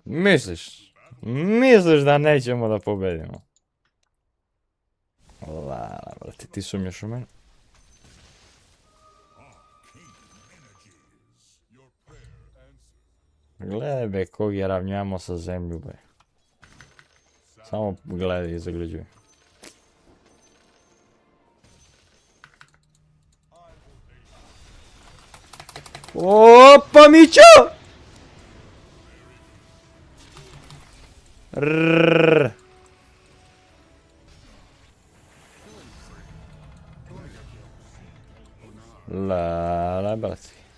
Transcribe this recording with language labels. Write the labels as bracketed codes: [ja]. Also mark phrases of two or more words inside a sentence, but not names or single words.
[sr] Misliš? Misliš da nećemo da pobedimo? La, brate, ti sumnjaš u mene? [en] Your prayer answered. [sr] Gledaj be, kog je ravnjamo sa zemlju be. Samo gledaj i zagrađuj. Opa, Mićo! Rrrr. La, batki.